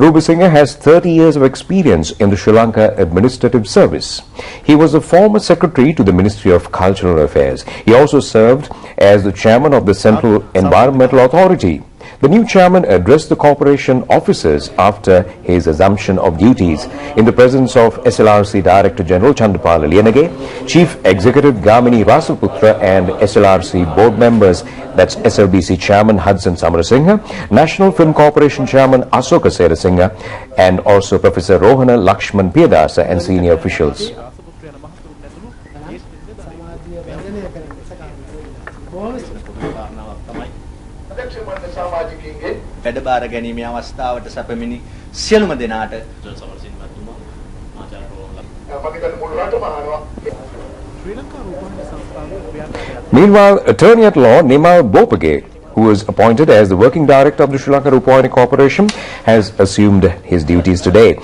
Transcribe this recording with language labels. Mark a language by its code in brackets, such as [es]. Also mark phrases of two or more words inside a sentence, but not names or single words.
[en] Rupavahini has 30 years of experience in the Sri Lanka Administrative Service. He was the former secretary to the Ministry of Cultural Affairs. He also served as the chairman of the Central Environmental Authority. The new chairman addressed the corporation officers after his assumption of duties in the presence of SLRC Director General Chandapala Liyanage, Chief Executive Gamini Rasaputra and SLRC board members, that's SLBC Chairman Hudson Samarasinghe, National Film Corporation Chairman Asoka Serasinghe, and also Professor Rohana Lakshman Piyadasa and senior officials. [si] වැඩබාර ගැනීමේ අවස්ථාවට සැපමිනි සියලුම දෙනාට [en] Meanwhile, Attorney at Law Nimal Bopage, who was appointed as the working director of the Sri Lanka Rupavahini Corporation, has assumed his duties today.